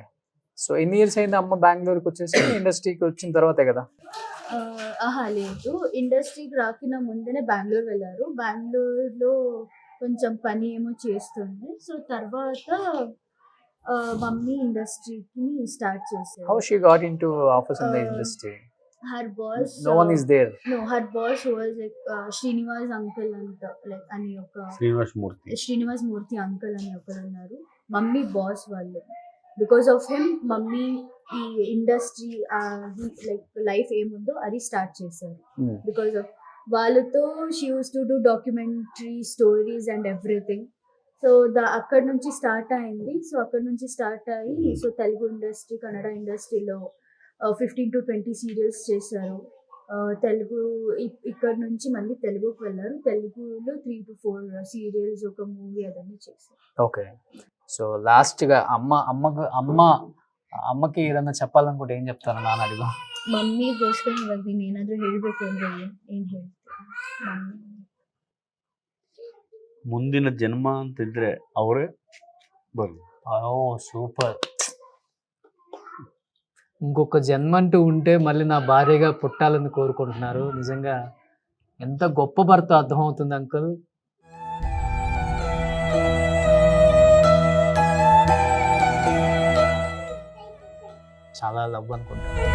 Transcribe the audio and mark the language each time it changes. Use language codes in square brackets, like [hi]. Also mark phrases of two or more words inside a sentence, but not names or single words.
[te] సో ఎన్ని ఇయర్స్ అయింది అమ్మ బెంగళూరుకి వచ్చేసి? ఇండస్ట్రీకి వచ్చిన తర్వాతే కదా? లేదు, ఇండస్ట్రీకి రాకిన ముందేనే బెంగళూరు వెళ్ళారు. బెంగళూరులో కొంచెం పని ఏమో చేస్తుండే. సో తర్వాత మమ్మీ ఇండస్ట్రీకి స్టార్ట్ చేశారు. [en] How she got into office in the industry? Her boss, No one is there. No, her boss was like [te] శ్రీనివాస్ అంకుల్ అంట, లైక్ అని ఒక శ్రీనివాస్ మూర్తి అంకుల్ అని ఒకరు ఉన్నారు. మమ్మీ బాస్ వాళ్ళు. [en] because of him [te] మమ్మీ ఈ [en] industry like life [te] ఏముందో అది స్టార్ట్ చేశారు. [en] because of వాళ్ళతో she used to do documentary stories and everything. [te] సో అక్కడ నుంచి స్టార్ట్ అయింది. సో అక్కడ నుంచి స్టార్ట్ అయ్యి సో తెలుగు ఇండస్ట్రీ, కన్నడ ఇండస్ట్రీలో 15 to 20 సీరియల్స్ చేశారు. తెలుగు ఇక్కడ నుంచి మళ్ళీ తెలుగుకి వెళ్ళారు. తెలుగులో 3 to 4 సీరియల్స్, ఒక మూవీ అదన్నీ చేశారు. [en] Okay. So last [te] గా [kn] ಅಮ್ಮಕ್ಕೆ ಇದನ್ನ [te] చెప్పాలనుకుంటే ಏನ್ చెప్తారు? [kn] ನಾನು ಅಡಿಗು ಮಮ್ಮಿಗೋಸ್ಕರ ಇವಾಗ ನೀನು ಏನಾದರೂ ಹೇಳಬೇಕು ಅಂದ್ರೆ ಏನು ಹೇಳ್ತೀರಾ? ಮುಂದಿನ ಜನ್ಮ ಅಂತಿದ್ರೆ ಅವರೇ ಬರಲಿ. [te] ఓ సూపర్. ఇంకొక జన్మ అంటూ ఉంటే మళ్ళీ నా భార్యగా పుట్టాలని కోరుకుంటున్నారు. నిజంగా ఎంత గొప్ప భర్త అర్థమవుతుంది అంకుల్. చాలా లవ్ అనుకుంటా.